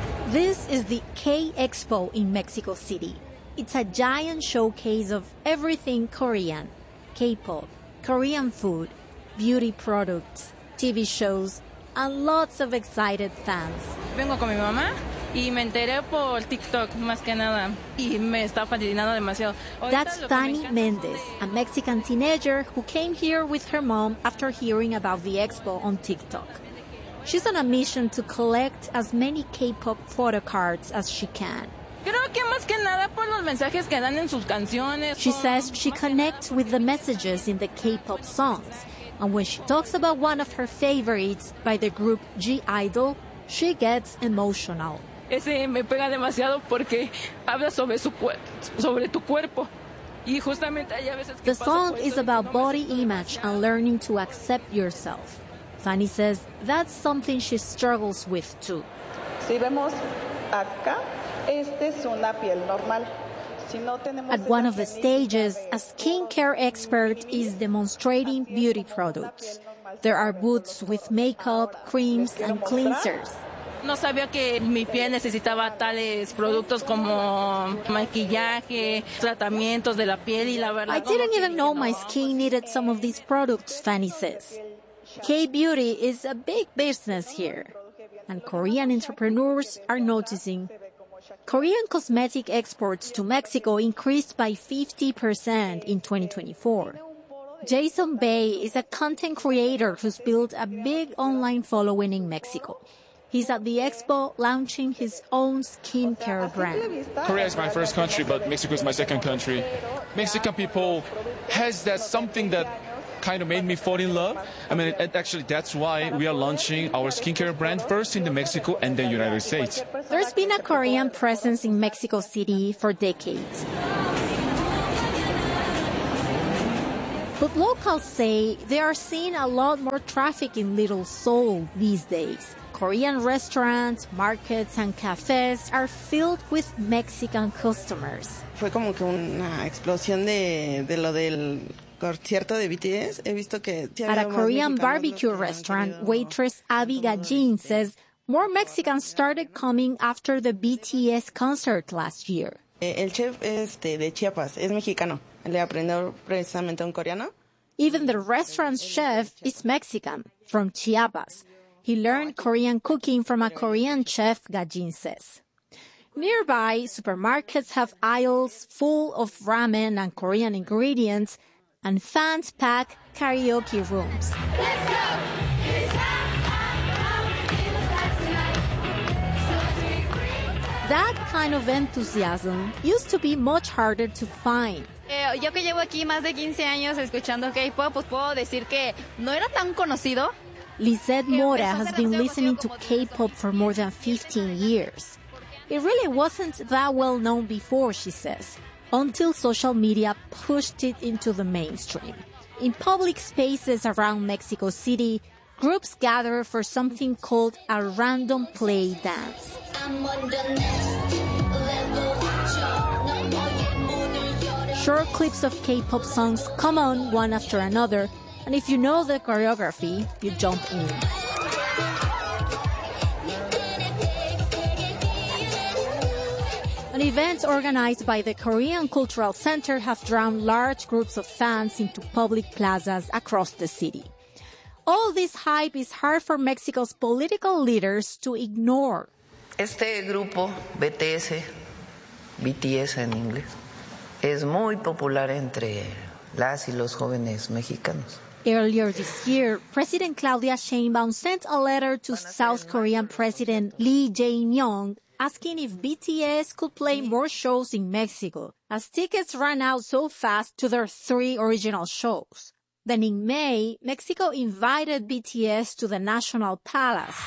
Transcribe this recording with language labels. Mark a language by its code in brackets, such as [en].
[en] This is the K-Expo in Mexico City. It's a giant showcase of everything Korean. K-pop, Korean food, beauty products, TV shows, and lots of excited fans. [es] Vengo con mi mamá y me enteré por TikTok, más que nada. Y me está fascinando demasiado. [en] That's Fanny Mendez, a Mexican teenager who came here with her mom after hearing about the expo on TikTok. She's on a mission to collect as many K-pop photo cards as she can. She says she connects with the messages in the K-pop songs. And when she talks about one of her favorites by the group G-Idol, she gets emotional. [es] Ese me pega demasiado porque habla sobre su cuerpo, sobre tu cuerpo. [en] The song is about body image and learning to accept yourself. Fanny says that's something she struggles with, too. At one of the stages, a skincare expert is demonstrating beauty products. There are booths with makeup, creams, and cleansers. [es] No sabía que mi piel necesitaba tales productos como maquillaje, tratamientos de la piel y la verdad. [en] I didn't even know my skin needed some of these products, Fanny says. K-beauty is a big business here, and Korean entrepreneurs are noticing. Korean cosmetic exports to Mexico increased by 50% in 2024. Jason Bay is a content creator who's built a big online following in Mexico. He's at the expo launching his own skincare brand. Korea is my first country, but Mexico is my second country. Mexican people has that something that kind of made me fall in love. I mean, actually, that's why we are launching our skincare brand first in the Mexico and then United States. There's been a Korean presence in Mexico City for decades. But locals say they are seeing a lot more traffic in Little Seoul these days. Korean restaurants, markets, and cafes are filled with Mexican customers. [es] Fue como que una explosión de lo del [en] At a Korean barbecue restaurant, waitress Abby Gajin says more Mexicans started coming after the BTS concert last year. [es] El chef de Chiapas es mexicano. Le aprendió precisamente un coreano. [en] Even the restaurant's chef is Mexican, from Chiapas. He learned Korean cooking from a Korean chef, Gajin says. Nearby, supermarkets have aisles full of ramen and Korean ingredients, and fans pack karaoke rooms. Let's go. That kind of enthusiasm used to be much harder to find. [es] Yo que llevo aquí más de 15 años escuchando K-pop, pues puedo decir que no era tan conocido. [en] Lizeth Mora has been listening to K-pop for more than 15 years. It really wasn't that well known before, she says, until social media pushed it into the mainstream. In public spaces around Mexico City, groups gather for something called a random play dance. Short clips of K-pop songs come on one after another, and if you know the choreography, you jump in. Events organized by the Korean Cultural Center have drawn large groups of fans into public plazas across the city. All this hype is hard for Mexico's political leaders to ignore. [es] Este grupo, BTS, BTS en inglés, es muy popular entre las y los jóvenes mexicanos. [en] Earlier this year, President Claudia Sheinbaum sent a letter to South Korean President Lee Jae-myung asking if BTS could play more shows in Mexico, as tickets ran out so fast to their three original shows. Then in May, Mexico invited BTS to the National Palace.